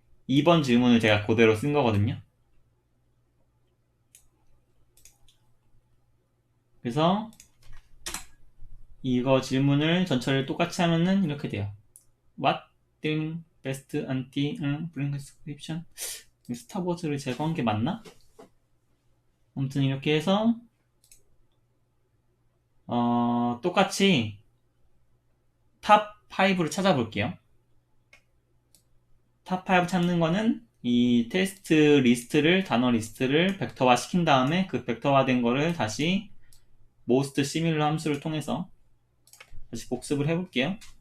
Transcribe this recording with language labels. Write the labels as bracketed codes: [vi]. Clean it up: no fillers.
[ko] 2번 질문을 제가 그대로 쓴 거거든요. 그래서 이거 질문을 전체를 똑같이 하면은 이렇게 돼요. [en] What the best anti-prescription? [ko] 스타버즈를 제거한 게 맞나? 아무튼 이렇게 해서 똑같이 탑 5를 찾아볼게요. 탑 5 찾는 거는 이 테스트 리스트를, 단어 리스트를 벡터화 시킨 다음에 그 벡터화 된 거를 다시 most similar 함수를 통해서 다시 복습을 해볼게요.